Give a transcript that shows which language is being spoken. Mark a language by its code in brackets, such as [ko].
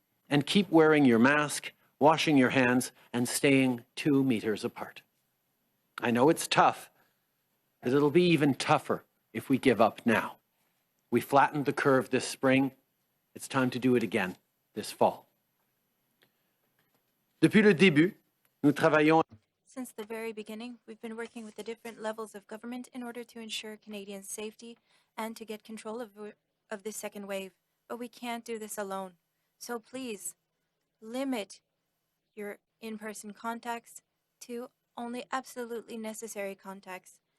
[en] And keep wearing your mask, washing your hands, and staying 2 meters apart. I know it's tough, but it'll be even tougher if we give up now. We flattened the curve this spring. It's time to do it again this fall. [fr] Depuis le début, nous travaillons. [en] Since the very beginning, we've been working with the different levels of government in order to ensure Canadians' safety and to get control of this second wave. But we can't do this alone. So please, limit your in-person contacts to only absolutely necessary contacts.